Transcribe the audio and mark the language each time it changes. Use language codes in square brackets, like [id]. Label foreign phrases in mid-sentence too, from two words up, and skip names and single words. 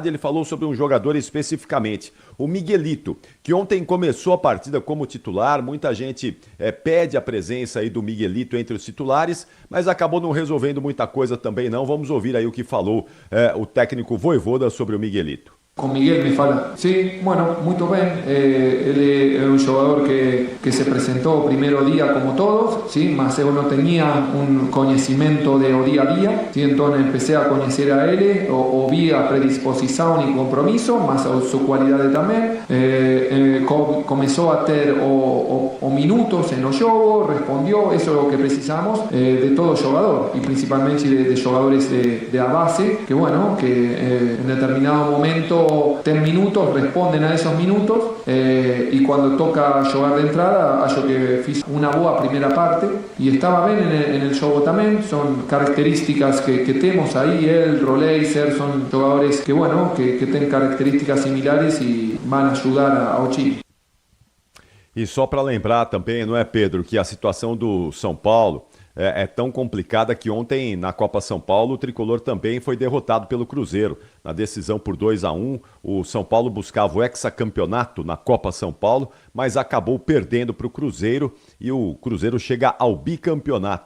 [pt] E ele falou sobre um jogador especificamente, o Miguelito, que ontem começou a partida como titular. Muita gente pede a presença aí do Miguelito entre os titulares, mas acabou não resolvendo muita coisa também não. Vamos ouvir aí o que falou o técnico Vojvoda sobre o Miguelito. [es] Con Miguel me fala. Sí, bueno, [pt] muito bem. [es] Él es un jugador que se presentó primeiro día como todos, ¿sí? [pt] Mas eu não [es] tenía un conocimiento de o día a día, ¿sí? Entonces empecé a conocer a él, vi a predisposición y compromiso, mas a su cualidad también. Comenzó a ter minutos en el juego, respondió, eso es lo que precisamos de todo jugador, y principalmente de jugadores de a base, que bueno, que en determinado momento cuando ten minutos responden a esos minutos, y cuando toca jugar de entrada, [pt] acho que fiz una boa primeira parte [es] y estaba bien en el [pt] jogo también. [es] Son características que tenemos ahí, el Roleiser, son jugadores que bueno, que tienen características similares y van a ayudar ao Chile. [pt] E só para lembrar também, não é, Pedro, que a situação do São Paulo é tão complicada que ontem na Copa São Paulo o Tricolor também foi derrotado pelo Cruzeiro. Na decisão por 2-1, o São Paulo buscava o hexacampeonato na Copa São Paulo, mas acabou perdendo para o Cruzeiro e o Cruzeiro chega ao bicampeonato.